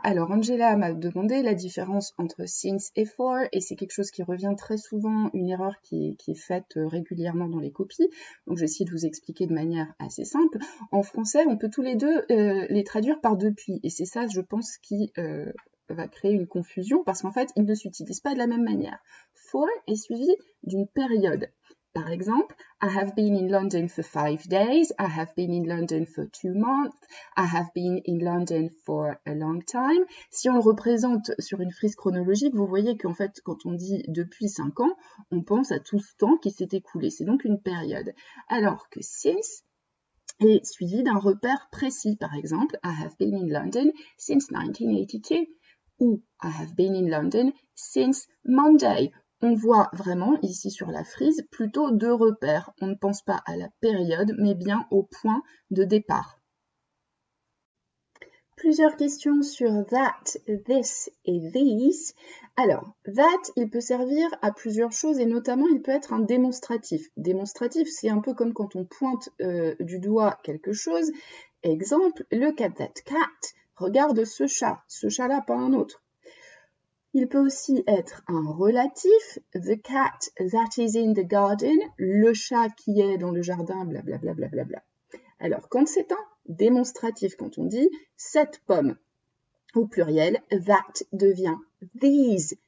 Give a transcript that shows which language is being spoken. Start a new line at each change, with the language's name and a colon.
French: Alors Angela m'a demandé la différence entre since et for, et c'est quelque chose qui revient très souvent, une erreur qui est faite régulièrement dans les copies. Donc je vais essayer de vous expliquer de manière assez simple. En français, on peut tous les deux les traduire par depuis, et c'est ça, je pense, qui va créer une confusion, parce qu'en fait, ils ne s'utilisent pas de la même manière. For est suivi d'une période. Par exemple,
English: I have been in London for 5 days, I have been in London for 2 months, I have been in London for a long time.
French: Si on le représente sur une frise chronologique, vous voyez qu'en fait, quand on dit depuis 5 ans, on pense à tout ce temps qui s'est écoulé. C'est donc une période. Alors que since est suivi d'un repère précis. Par exemple,
English: I have been in London since 1982 ou I have been in London since Monday.
French: On voit vraiment ici sur la frise plutôt 2 repères. On ne pense pas à la période, mais bien au point de départ. Plusieurs questions sur that, this et these. Alors, that, il peut servir à plusieurs choses et notamment, il peut être un démonstratif. Démonstratif, c'est un peu comme quand on pointe du doigt quelque chose.
English: Exemple, look at that cat.
French: Regarde ce chat-là, pas un autre. Il peut aussi être un relatif,
English: the cat that is in the garden,
French: le chat qui est dans le jardin, blablabla. Bla, bla, bla. Alors, quand c'est un démonstratif, quand on dit cette pomme, au pluriel, that devient these.